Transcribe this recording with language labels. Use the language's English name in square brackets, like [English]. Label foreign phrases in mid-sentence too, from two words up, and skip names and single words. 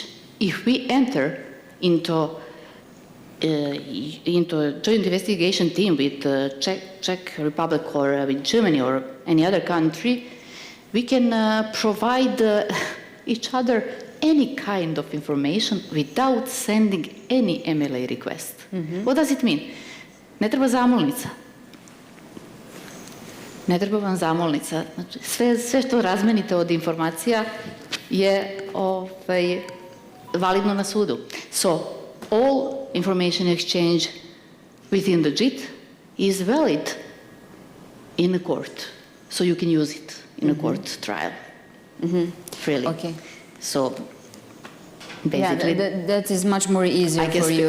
[English] If we enter into a joint investigation team with Czech Republic or with Germany or any other country, we can provide each other any kind of information without sending any MLA request. What does it mean? [Serbian] Ne treba zamolnica. Ne treba vam zamolnica. Znači, sve što razmenite od informacija je validno na sudu. [English] So, all information exchange within the JIT is valid in a court. So you can use it in a court trial. Freely. Okay. So, basically... Yeah, that is much more easier for you.